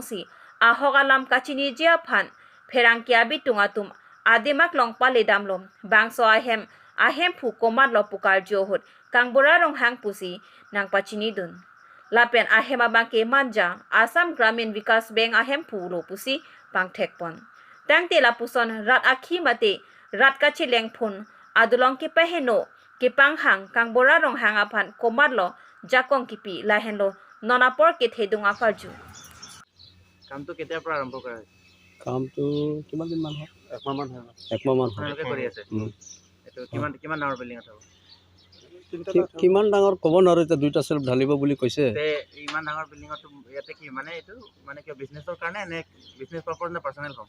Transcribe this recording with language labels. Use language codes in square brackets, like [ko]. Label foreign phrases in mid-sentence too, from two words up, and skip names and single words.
[mjw] si ahogalam kachini jia phan pherang kya bitungatum ademak long pale damlom bangso ahem phu komat lo pukar johut kangbora rong hang pusi nang pachini dun lapen ahem abangke manja Assam Gramin Vikas Bank ahem phu lo pusi pangthekpon tangte la puson rat akhi mate rat kacheleng phun adolong ke peheno ke panghang kangbora rong hang aphan komat lo jakong kipi lahenlo nonapor ke thedunga karju [as] কামটো কেতিয়াৰ পৰা আৰম্ভ কৰা হৈছে কামটো কিমান দিন মান হয় একমাহ মান আপোনালোকে কৰি আছে এইটো কিমান ডাঙৰ বিল্ডিং আছে কিমান ডাঙৰ ক'ব নোৱাৰো এতিয়া দুইটা চেল্ফ ঢালিব বুলি কৈছে ইমান ডাঙৰ বিল্ডিঙত ইয়াতে কি মানে এইটো মানে কি বিজনেছৰ কাৰণে নে [en] business purpose [as] নে [en] personal home